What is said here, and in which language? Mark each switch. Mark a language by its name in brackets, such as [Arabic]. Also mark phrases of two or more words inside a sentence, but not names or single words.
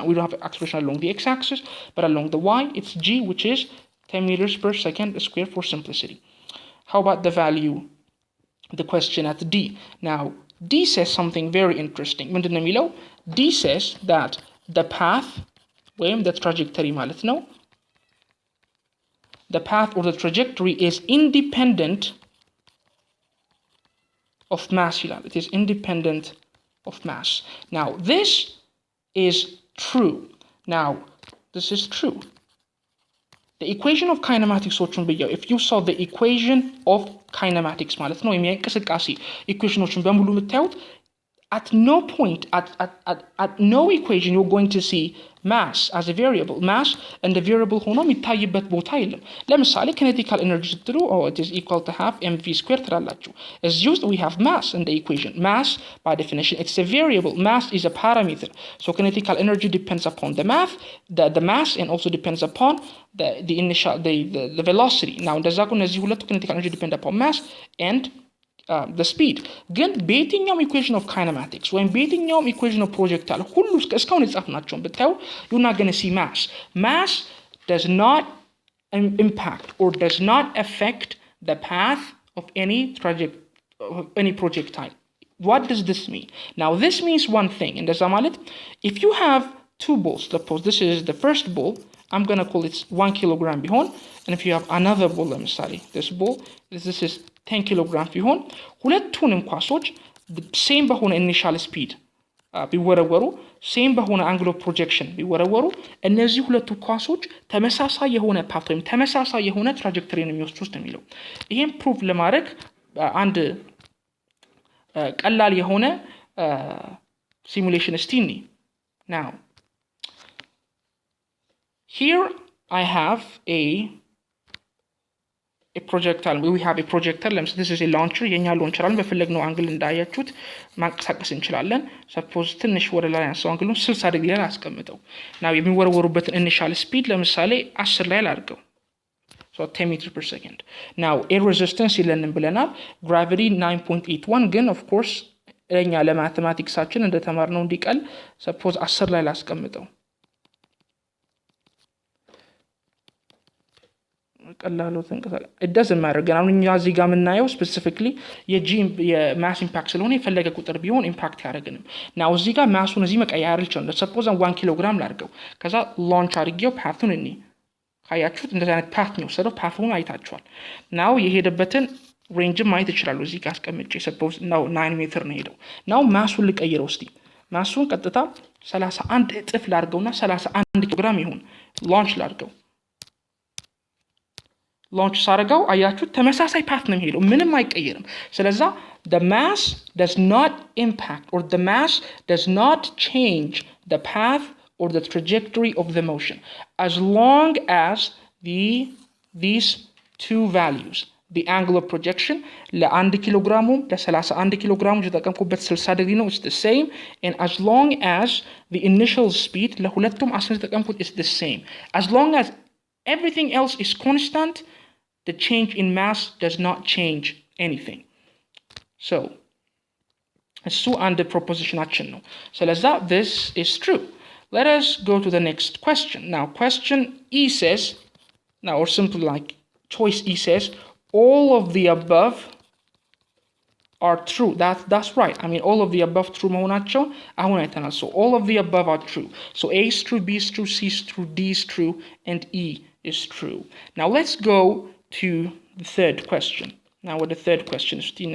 [English] We don't have acceleration along the x-axis, but along the y, it's g, which is 10 meters per second squared for simplicity. How about the value, the question at D? Now, D says something very interesting. D says that the path, the trajectory [Amharic] ማለት ነው, [English] the path or the trajectory is independent of mass. It is independent of mass. Now, this is true. Now, this is true. The equation of kinematics, if you saw the equation of kinematics, at no point, at no equation, you're going to see mass as a variable. Mass and the variable [Amharic] ሆኖ የሚታይበት ቦታ የለም። ለምሳሌ [English] kinetic energy ስትሉ it is equal to half mv squared [Amharic] ትላላችሁ። እዚህ ውስጥ [English] we have mass in the equation. Mass, by definition, it's a variable. Mass is a parameter. So kinetic energy depends upon the mass, and also depends upon the velocity. Now, [Amharic] እንደዛ ከሆነ እዚህ ሁለቱ [English] kinetic energy depend upon mass and the speed. [Amharic] ግን በየትኛውም [English] equation of kinematics [Amharic] ወይም በየትኛውም [English] equation of projectile [Amharic] ሁሉ እስካሁን የጻፍናቸውን ብታዩ [English] you're not going to see mass. Mass does not impact or does not affect the path of any projectile. What does this mean? Now, this means one thing. [Amharic] እንደዛ ማለት [English] if you have two balls, suppose this is the first ball, I'm going to call it 1 kilogram ቢሆን, and if you have another ball, ለምሳሌ this ball, this is 10 [Amharic] ኪሎግራም ቢሆን ሁለቱንም ኳሶች ሴም በሆነ [English] initial speed [Amharic] ቢወረወሩ ሴም በሆነ [English] angle of projection [Amharic] ቢወረወሩ እነዚህ ሁለቱ ኳሶች ተመሳሳይ የሆነ ፓት ወይም ተመሳሳይ የሆነ ትራጀክተሪ ነው የሚወስዱት ነው የሚለው። ይሄን ፕሩቭ ለማድረግ አንድ ቀላል የሆነ ሲሙሌሽን እስቲ እንይ። [English] Now, here I have a projectile. We have a projectile. This is a launcher. [Amharic] የኛ launcher አለ። በፈለግነው አንግል እንዳያችሁት ማንቀሳቀስ እንችላለን። suppose ትንሽ ወደ ላይ አንሳው አንግሉን 60 ዲግሪ ላይ አስቀምጠው። now የሚወረወሩበትን [English] initial speed [Amharic] ለምሳሌ 10 ላይ ላድርገው። [English] so 10 meters per second. [Amharic] now [English] air resistance [Amharic] ይለንን ብለናል። gravity 9.81 ግን [English] of course [Amharic] ለኛ ለማቴማቲክሳችን እንደተማርነው እንዲቀል suppose 10 ላይ ላስቀምጠው። [English] it doesn't matter. [Amharic] ግን አሁን እኛ እዚህ ጋር የምናየው specifically የማስ ኢምፓክት ስለሆነ የፈለገ ቁጥር ቢሆን ኢምፓክት ያደርግንም። now እዚህ ጋር ማሱን እዚህ መቀየር ይችላል። suppose 1 ኪሎግራም ላድርገው። ከዛ ላንች አድርጌው ፓቱን እኔ ካያችሁት እንደዚህ አይነት ፓት ነው ሰደው ፓቱን አይታችኋል። now የሄደበትን ሬንጅ ማየት ይችላል። እዚህ ጋር አስቀምጬ suppose now 9 ሜትር ነው ሄደው። now ማሱን ልቀይረው እስቲ። ማሱን ቀጥታ 31 እጥፍ ላድርገውና 31 ኪሎግራም ይሁን ላንች ላድርገው። ላንች ሳረጋው አያችሁት ተመሳሳይ ፓት ነው የሚሄደው ምንም አይቀየርም። ስለዛ [English] the mass does not impact or the mass does not change the path or the trajectory of the motion as long as these two values, the angle of projection [Amharic] ለ1 ኪሎግራሙ ለ31 ኪሎግራሙ የተጠቀምኩበት 60 ዲግሪ ነው, [English] it's the same, and as long as the initial speed [Amharic] ለሁለቱም 10 የተጠቀምኩት [English] is the same. As long as everything else is constant, the change in mass does not change anything. So, [Amharic] እሱ አንድ propositionአችን ነው። ስለዛ [English] this is true. Let us go to the next question. Now, question E says, now or simply like choice E says, all of the above are true. That's right. I mean, all of the above true [Amharic] መሆናቸው አሁን አይተናል. [English] So, all of the above are true. So, A is true, B is true, C is true, D is true, and E is true. Now, let's go to the third question. Now, what the third question is,